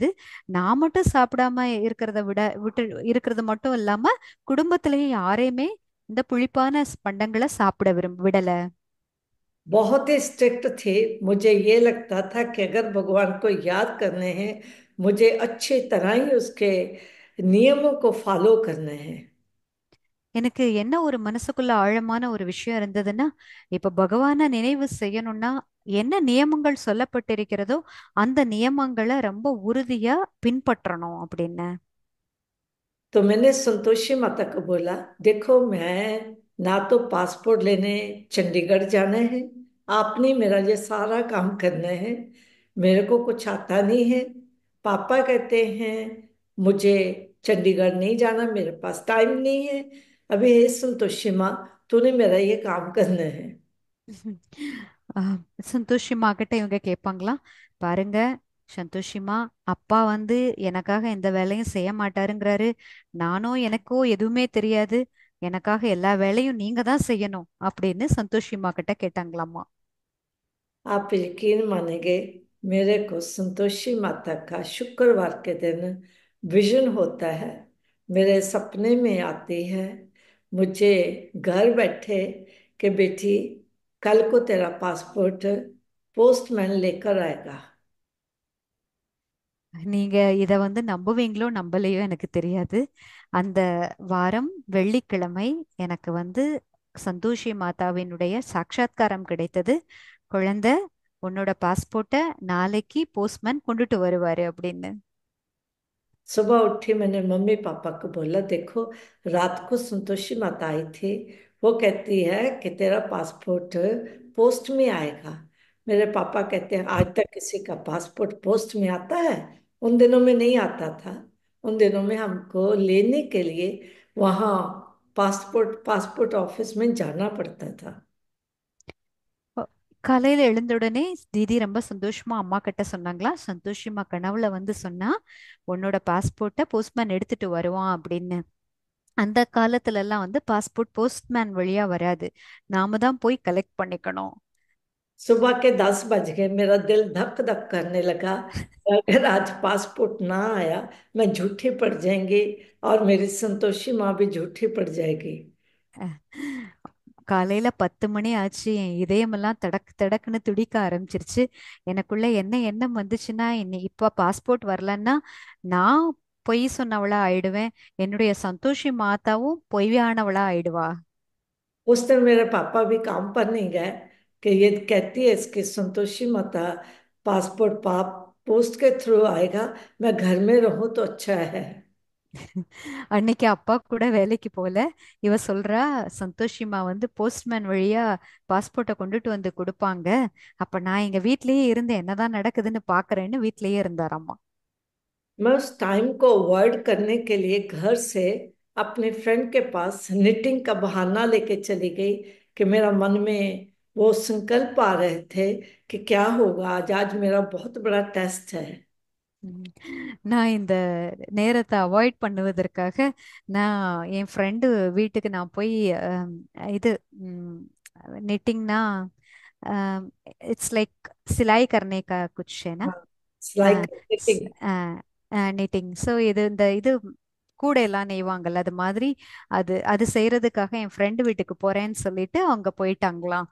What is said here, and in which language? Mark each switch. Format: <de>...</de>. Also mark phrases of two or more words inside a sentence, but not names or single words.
<ta>நான் மட்டும் சாப்பிடாம இருக்கிறத விட்டு இருக்கிறது மட்டும் இல்லாம குடும்பத்திலேயே யாரையுமே இந்த புளிப்பான பண்டங்களை சாப்பிட விடல.</ta> <hi>बहुत ही स्ट्रिक्ट थे। मुझे ये लगता था कि अगर भगवान को याद करने हैं, मुझे अच्छी तरह ही उसके नियमों को फॉलो करने हैं।</hi> <ta>எனக்கு என்ன ஒரு மனசுக்குள்ள ஆழமான ஒரு விஷயம் இருந்ததுன்னா, இப்ப பகவானை நினைவு செய்யணும்னா என்ன நியமங்கள் சொல்லப்பட்டிருக்கிறதோ அந்த நியமங்களை ரொம்ப உறுதியா பின்பற்றணும் அப்படின்னு.</ta> <hi>तो मैंने संतोषी माता को बोला, देखो मैं ना तो पासपोर्ट लेने चंडीगढ़ जाना है, आपने मेरा ये सारा काम करना है, मेरे को कुछ आता नहीं है। पापा कहते हैं मुझे चंडीगढ़ नहीं जाना, मेरे पास टाइम नहीं है। अभी हे संतोषी माँ, तूने मेरा ये काम करना है।</hi> <ta>ஆஹ் சந்தோஷிமா கிட்ட இவங்க கேட்பாங்களா, பாருங்க சந்தோஷிமா, அப்பா வந்து எனக்காக எந்த வேலையும் செய்ய மாட்டாருங்கிறாரு. நானும் எனக்கோ எதுவுமே தெரியாது, எனக்காக எல்லா வேலையும் நீங்க தான் செய்யணும் அப்படின்னு சந்தோஷிமா கிட்ட கேட்டாங்களாமா.</ta> <hi>आप यकीन मानेंगे, मेरे को संतोषी माता का शुक्रवार के दिन विजन होता है, मेरे सपने में आती है, मुझे घर बैठे कि बेटी कल को तेरा पासपोर्ट पोस्टमैन लेकर आएगा।</hi> <ta>நீங்க இத வந்து நம்புவீங்களோ நம்பலையோ எனக்கு தெரியாது. அந்த வாரம் வெள்ளிக்கிழமை எனக்கு வந்து சந்தோஷி மாதாவினுடைய சாட்சாத்காரம் கிடைத்தது. குழந்தை, உன்னோட பாஸ்போர்ட்டை நாளைக்கு போஸ்ட்மேன் கொண்டுட்டு வருவாரு அப்படின்னு.</ta> <hi>सुबह उठी, मैंने मम्मी पापा को बोला, देखो रात को संतोषी माता आई थी, वो कहती है कि तेरा पासपोर्ट पोस्ट में आएगा। मेरे पापा कहते हैं आज तक किसी का पासपोर्ट पोस्ट में आता है? उन दिनों में नहीं आता था। उन दिनों में हमको लेने के लिए वहाँ पासपोर्ट पासपोर्ट ऑफिस में जाना पड़ता था। ஒ- காலையில எழுந்த உடனே தீதி ரொம்ப சந்தோஷமா அம்மா கிட்ட சொன்னாங்களா, சந்தோஷமா கனவுல வந்து சொன்னா உன்னோட பாஸ்போர்ட்டை போஸ்ட்மேன் எடுத்துட்டு வருவான் அப்படின்னு. அந்த காலத்துல எல்லாம் வந்து பாஸ்போர்ட் போஸ்ட்மேன் வழியா வராது, நாம தான் போய் கலெக்ட் பண்ணிக்கணும். सुबह के 10 बज गए, मेरा दिल धक धक करने लगा। अगर आज पासपोर्ट ना आया, मैं झूठी पड़ जाएंगी और मेरी संतोषी माँ भी झूठी पड़ जाएगी।</hi> <ta>காலையில 10 மணி ஆச்சு. என் இதயமெல்லாம் தடக் தடக்குன்னு துடிக்க ஆரம்பிச்சிருச்சு. எனக்குள்ள என்ன எண்ணம் வந்துச்சுன்னா, இப்ப பாஸ்போர்ட் வரலன்னா நான் பொய் சொன்னவளா ஆயிடுவேன். என்னுடைய சந்தோஷி மாதாவும் பொய்யானவளா ஆயிடுவா.</ta> <hi>उस दिन मेरे पापा भी काम पर नहीं गए कि ये कहती है इसकी संतोषी माता पासपोर्ट पाप पोस्ट के थ्रू आएगा, मैं घर में रहूं तो अच्छा है।</hi> <ta>அன்னைக்கு அப்பா கூட வேலைக்கு போல. இவ சொல்றா, சந்தோஷிமா வந்து போஸ்ட்மேன் வழியா பாஸ்போர்ட்டை கொண்டுட்டு வந்து கொடுப்பாங்க. அப்ப நான் எங்க வீட்லயே இருந்து என்னதான் நடக்குதுன்னு பாக்குறேன்னு வீட்லயே இருந்தாராமா.</ta> <hi>मैं उस टाइम को अवॉइड करने के लिए घर से अपने फ्रेंड के पास निटिंग का बहाना लेके चली गई कि मेरा मन में वो संकल्प आ रहे थे कि क्या होगा आज, आज मेरा बहुत बड़ा टेस्ट है।</hi> <ta>ம். நான் இந்த நேரத்தை அவாய்ட் பண்ணுவதற்காக நான் என் ஃப்ரெண்டு வீட்டுக்கு நான் போய் அம், இது निटिंगना</ta> <en>it's like</en> <hi>सिलाई करने का कुछ है ना. हाँ,</hi> <en>like knitting.</en> <ta>நிட்டிங். ஸோ இது கூடையெல்லாம் நெய்வாங்கல்ல அது மாதிரி அது அது செய்யறதுக்காக என் ஃப்ரெண்டு வீட்டுக்கு போறேன்னு சொல்லிட்டு அவங்க போயிட்டாங்களாம்.</ta>